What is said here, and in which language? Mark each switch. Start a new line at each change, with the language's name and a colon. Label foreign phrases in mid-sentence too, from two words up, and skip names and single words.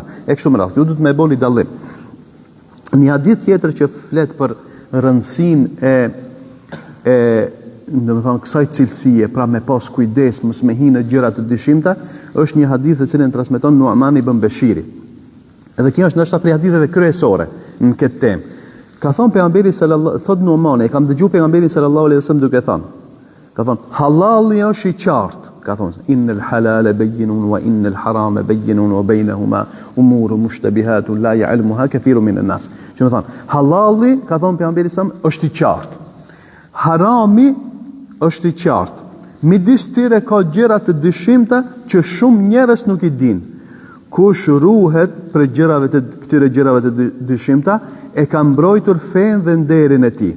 Albanian: E kështu me radhë, ju duhet me bëni dallim. Një hadith tjetër që flet për rëndësinë do të thonë kësaj cilësie, pra me pas kujdes, mos me hinë në gjëra të dyshimta, është një hadith e cilën transmeton Nu'man ibn Bashiri. Edhe kjo është ndoshta prej haditheve kryesore në këtë temë. Ka thonë pejgamberi sallallahu, thot Nu'man, e kam dëgjuar pejgamberin
Arabic: صلى الله عليه وسلم
Albanian: duke thënë. Ka thonë, halali është i qartë. Ka thonë,
Arabic: إن الحلال بين وإن الحرام بين وبينهما أمور مشتبهات لا يعلمها كثير من الناس.
Albanian: Do të thonë, halali, ka thonë pejgamberi sallallahu është i qartë. Harami është i qartë. Midis tyre ka gjëra të dyshimta që shumë njerëz nuk i dinë. Kush ruhet për këtyre gjërave të dyshimta, e ka mbrojtur fen dhe nderin e tij.